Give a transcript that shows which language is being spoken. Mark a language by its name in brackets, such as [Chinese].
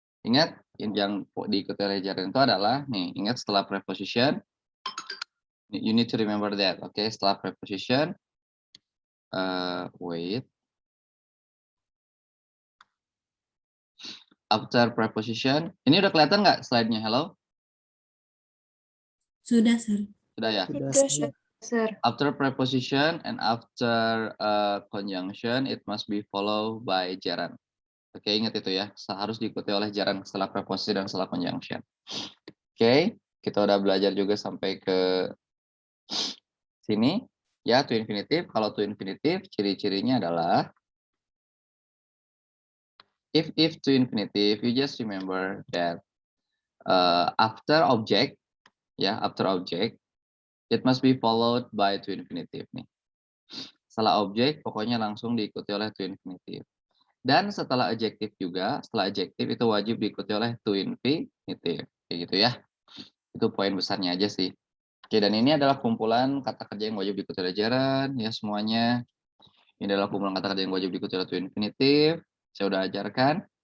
[Indonesian] Ingat yang diikuti oleh jaran itu adalah nih, ingat setelah preposition [English] you need to remember that. [Indonesian] Oke, setelah preposition [English] wait. After preposition, [Indonesian] ini udah kelihatan nggak slide-nya? Halo? Sudah, Sir. Sudah ya? Sudah, Sir. [English] After preposition and after conjunction, it must be followed by gerund. [Indonesian] Oke, ingat itu ya. Harus diikuti oleh gerund setelah preposisi dan setelah conjunction. Oke, kita udah belajar juga sampai ke sini. Ya, to infinitive. [English] Kalau to infinitive, [Indonesian] ciri-cirinya adalah [English] if to infinitive, you just remember that after object, ya, after object, it must be followed by to infinitive nih. [Indonesian] Setelah objek, pokoknya langsung diikuti oleh to infinitive. Dan setelah adjective juga, setelah adjective itu wajib diikuti oleh to infinitive. Kayak gitu ya. Itu poin besarnya aja sih. Oke, dan ini adalah kumpulan kata kerja yang wajib diikuti oleh gerund ya semuanya. Ini adalah kumpulan kata kerja yang wajib diikuti oleh to infinitive. Saya udah ajarkan.